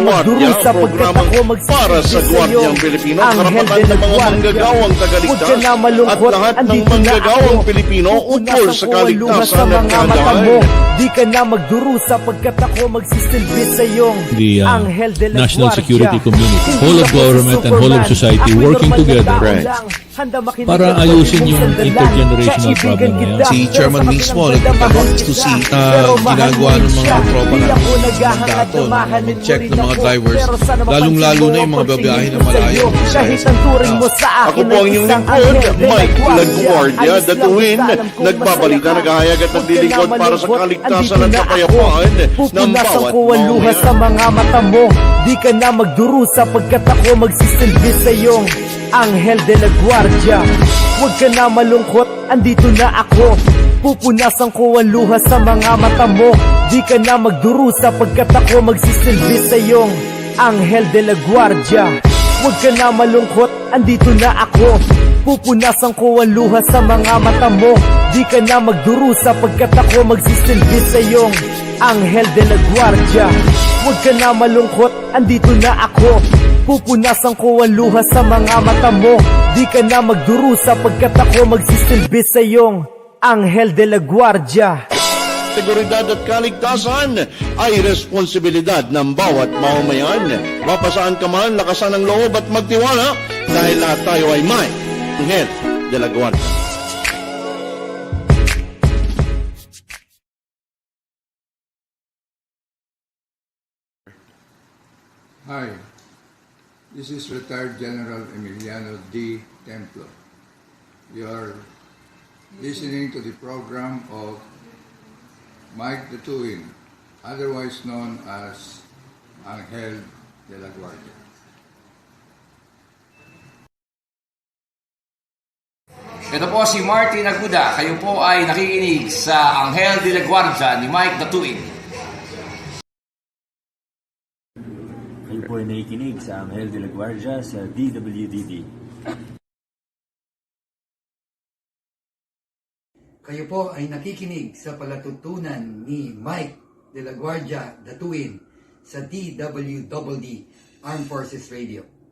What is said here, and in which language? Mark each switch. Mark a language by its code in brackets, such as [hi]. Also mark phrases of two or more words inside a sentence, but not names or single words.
[tl] Guardia, magdurusa pagkat programa ako magsisilbi para sa sa'yo. Guardiang Pilipino, Anghel karapatan de ng mga Guardia. manggagawang Huwag tagaligtas ka na malungkot, at lahat ng andito na manggagawang ako. Pilipino ukol Pupunasan sa ko ang luha sa kaligtasan at mga mata mo. kaadaan. Di ka na magdurusa pagkat ako magsisilbi sa'yo. The Anghel de la national Guardia. [en] security community, [tl] Hindi [en] whole of [tl] ako si [en] government and whole of [tl] Superman. society Ako'y working normal na together tao Right. lang. Handa makinig para at ayusin pwede yung mong sandalan. intergenerational Kaibigan problem na yan. kita, Si pero Chairman sa mismo kabilang nagpunta banda, doon mahal to kita. see Pero mahal ginagawa mo ng siya. mga tropa Di ng ako naghahangad mandato na na mahalin mo mag-check rin ng mga ako. drivers, Pero sana mapansin lalong-lalo mo na yung ang mga babiyahe pagtingin na ko malayo. sa'yo. Kahit ang turing mo sa Ako akin po ang ay inyong isang lingkod, Anghel de la Mike Guardia. Guardia, Ayos lang, Datuin, basta alam kong nagbabalita, masaya ka. naghahayagat at Huwag ka na lilingkod para sa malungkot, kaligtasan andito at na kapayapaan ako. ng Pupunasan bawat ko ang luha sa mamamayan. mga mata mo. Di ka na magdurusa pagkat ako magsisilbi sa'yo. Anghel de la Guardia. Huwag ka na malungkot, andito na ako. Pupunasan ko ang luha sa mga mata mo. Di ka na magdurusa pagkat ako magsisilbi sa'yo. Anghel de la Guardia. Huwag ka na malungkot, andito na ako. Pupunasan ko ang luha sa mga mata mo. Di ka na magdurusa pagkat ako magsisilbi sa'yo. Anghel de la Guardia. Huwag ka na malungkot, andito na ako. Pupunasan ko ang luha sa mga mata mo. Di ka na magdurusa pagkat ako magsisilbi sa'yo. Anghel de la Guardia. Seguridad at kaligtasan ay responsibilidad ng bawat mamamayan. Mapasaan ka man, lakasan ang loob at magtiwala dahil lahat tayo ay may Anghel de la Guardia. [en] Hi, this is retired General Emiliano D. Templo. You are listening to the program of Mike Datuin, otherwise known as Anghel de la Guardia. [tl] Ito po si Martin Aguda. Kayo po ay nakikinig sa Anghel de la Guardia ni Mike Datuin. Kayo po ay nakikinig sa Anghel de la Guardia sa DWDD. Kayo po ay nakikinig sa palatuntunan ni Mike de la Guardia Datuin sa DWDD Armed Forces Radio.